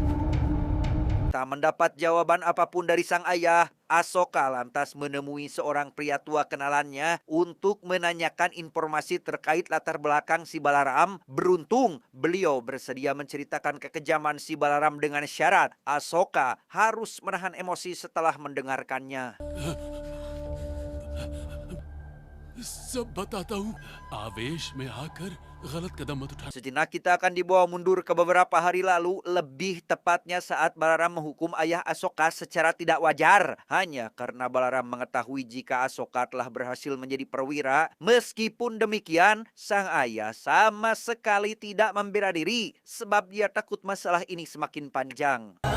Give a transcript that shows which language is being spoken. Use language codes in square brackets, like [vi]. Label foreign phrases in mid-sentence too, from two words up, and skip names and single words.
[id] Tak mendapat jawaban apapun dari sang ayah, Asoka lantas menemui seorang pria tua kenalannya untuk menanyakan informasi terkait latar belakang si Balaram. Beruntung, beliau bersedia menceritakan kekejaman si Balaram dengan syarat Asoka harus menahan emosi setelah mendengarkannya. [hi] सब बताता हूँ आवेश में आकर गलत कदम मत उठा [id] Sejenak kita akan dibawa mundur ke beberapa hari lalu, lebih tepatnya saat Balaram menghukum ayah Asoka secara tidak wajar. Hanya karena Balaram mengetahui jika Asoka telah berhasil menjadi perwira. Meskipun demikian, sang ayah sama sekali tidak membela diri sebab dia takut masalah ini semakin panjang.